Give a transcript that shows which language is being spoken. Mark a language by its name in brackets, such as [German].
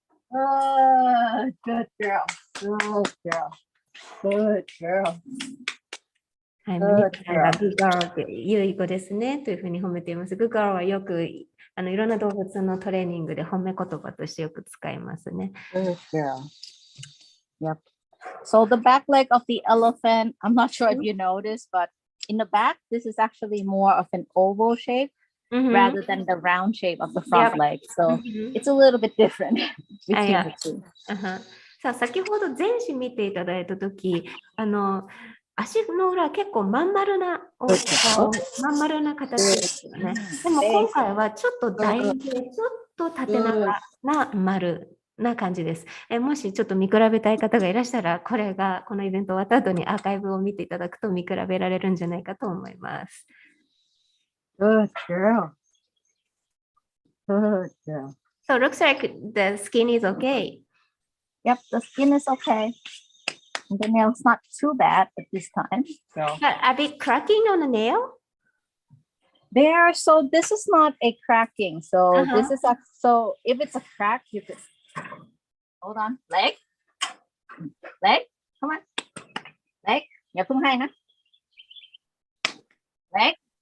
[English] Good girl. Good girl. Good girl. [Japanese] はい、マニカさんが Good girl って良い子ですねというふうに褒めています。 Good girl はよくいろんな動物のトレーニングで褒め言葉としてよく使いますね。 [English] Good girl. Yep. So the back leg of the elephant, I'm not sure if you noticed, but in the back, this is actually more of an oval shape rather than the round shape of the front leg. So it's a little bit different between the two. [Japanese] さあ、先ほど前肢見ていただいたとき、足の裏は結構まん丸な形ですよね。でも今回はちょっと楕円形、ちょっと縦長な丸な感じです。もしちょっと見比べたい方がいらっしゃら、このイベント終わった後にアーカイブを見ていただくと見比べられるんじゃないかと思います。 [English] Good girl. Good girl. So it looks like the skin is okay. Yep, the skin is okay. The nail's not too bad at this time. So. But a bit cracking on the nail? So this is not a cracking. So this is so if it's a crack, you could hold on. Leg. Come on. Leg. [Thai] อย่าเพิ่งให้นะ Leg.